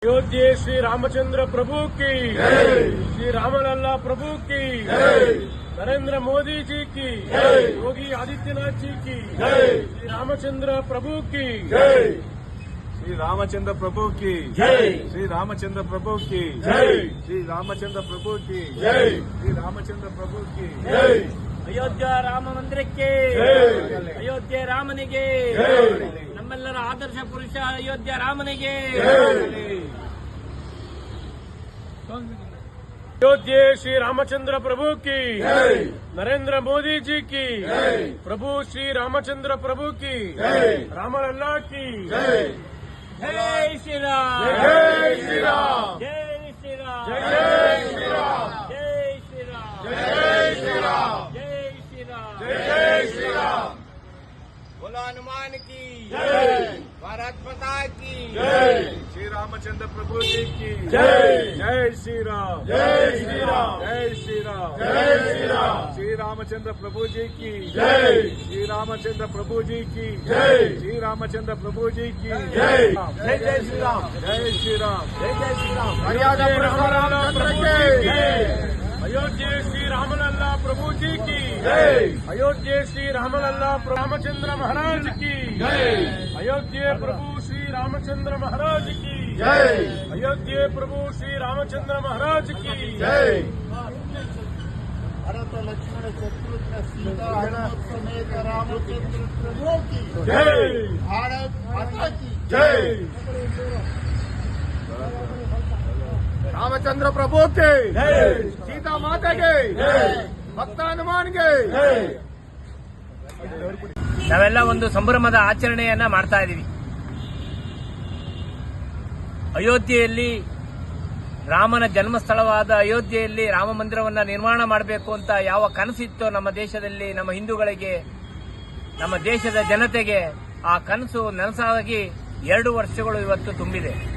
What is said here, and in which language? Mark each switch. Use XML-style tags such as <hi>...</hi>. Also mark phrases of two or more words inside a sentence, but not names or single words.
<hi>अयोध्या श्री रामचंद्र प्रभु की, श्री रामलल्ला प्रभु की, नरेंद्र मोदी जी की, योगी आदित्यनाथ जी की, श्री रामचंद्र प्रभु की, श्री रामचंद्र प्रभु की, श्री रामचंद्र प्रभु की, श्री रामचंद्र प्रभु की, श्री रामचंद्र प्रभु की, अयोध्या राम मंदिर के, अयोध्या रामनिगे,</hi> <kn>ನಮ್ಮೆಲ್ಲರ ಆದರ್ಶ ಪುರುಷ ಅಯೋಧ್ಯ ರಾಮನಿಗೆ.</kn> <hi>अयोध्या श्री रामचंद्र प्रभु की, नरेंद्र मोदी जी की, प्रभु श्री रामचंद्र प्रभु की, रामलल्ला की, जय श्री राम, जय श्री राम, जय श्री राम, जय श्री राम, जय श्री राम, जय श्री राम, जय श्री राम, जय श्री राम, बोलो हनुमान की, भारत माता की, श्री रामचंद्र प्रभु जी की, जय श्री राम, जय श्री राम, जय श्री राम, जय श्री राम, श्री रामचंद्र प्रभु जी की, श्री रामचंद्र प्रभु जी की, श्री रामचंद्र प्रभु जी की, जय जय श्री राम, जय श्री राम, जय श्री राम, मर्यादा पुरुषोत्तम अयोध्या श्री रामलल्ला प्रभु जी की, अयोध्या श्री रामलल्ला रामचंद्र महाराज की, अयोध्या प्रभु श्री रामचंद्र महाराज की, अयोध्या प्रभु श्री रामचंद्र महाराज की, भरत लक्ष्मण शत्रुघ्न सीता हनुमत समेत रामचंद्र प्रभु की, भारत माता की, रामचंद्र प्रभु के, सीता माता के, भक्त हनुमान के.</hi> <kn>ನಾವೆಲ್ಲ ಒಂದು ಸಂಭ್ರಮದ ಆಚರಣೆಯನ್ನ ಮಾಡ್ತಾ ಇದ್ದೀವಿ. ಅಯೋಧ್ಯೆಯಲ್ಲಿ ರಾಮನ ಜನ್ಮಸ್ಥಳವಾದ ಅಯೋಧ್ಯೆಯಲ್ಲಿ ರಾಮ ಮಂದಿರವನ್ನ ನಿರ್ಮಾಣ ಮಾಡಬೇಕು ಅಂತ ಯಾವ ಕನಸಿತ್ತೋ ನಮ್ಮ ದೇಶದಲ್ಲಿ, ನಮ್ಮ ಹಿಂದೂಗಳಿಗೆ, ನಮ್ಮ ದೇಶದ ಜನತೆಗೆ, ಆ ಕನಸು ನನಸಾಗಿ 2 ವರ್ಷಗಳು ಇವತ್ತು ತುಂಬಿದೆ.</kn>